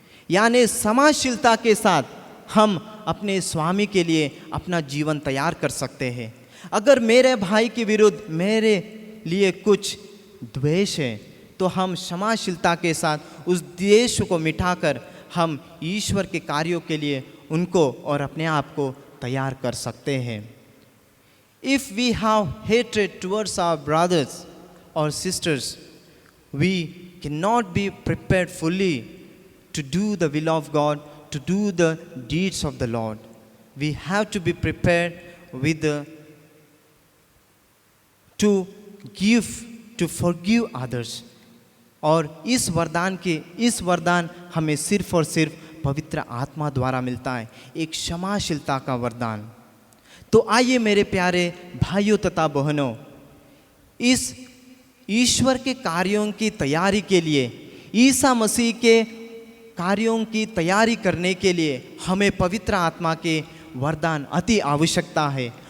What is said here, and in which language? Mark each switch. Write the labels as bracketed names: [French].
[Hindi] यानी क्षमाशीलता के साथ हम अपने स्वामी के लिए अपना जीवन तैयार कर सकते हैं। अगर मेरे भाई के विरुद्ध मेरे लिए कुछ द्वेष है तो हम क्षमाशीलता के साथ उस द्वेष को मिटाकर हम ईश्वर के कार्यों के लिए उनको और अपने आप को तैयार कर सकते हैं। [English] If we have hatred towards our brothers or sisters, we cannot be prepared fully to do the will of God, to do the deeds of the Lord. We have to be prepared with to give, to forgive others. [Hindi] और इस वरदान हमें सिर्फ और सिर्फ पवित्र आत्मा द्वारा मिलता है, एक क्षमाशीलता का वरदान। तो आइए मेरे प्यारे भाइयों तथा बहनों, इस ईश्वर के कार्यों की तैयारी के लिए, ईसा मसीह के कार्यों की तैयारी करने के लिए हमें पवित्र आत्मा के वरदान अति आवश्यकता है।